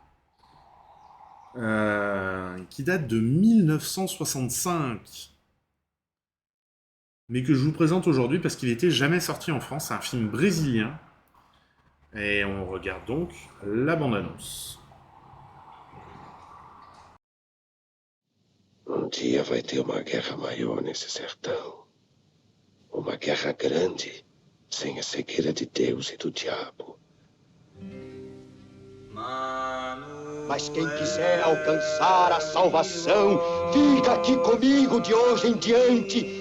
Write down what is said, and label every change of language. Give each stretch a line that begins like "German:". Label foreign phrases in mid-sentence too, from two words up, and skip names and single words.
French: Qui date de 1965. Mais que je vous présente aujourd'hui parce qu'il n'était jamais sorti en France. C'est un film brésilien. Et on regarde donc la bande-annonce.
Portuguese: Dia vai ter uma guerra maior nesse sertão. Uma guerra grande, sem a cegueira de Deus e do diabo. Mas quem quiser alcançar a salvação, fica aqui comigo de hoje em diante.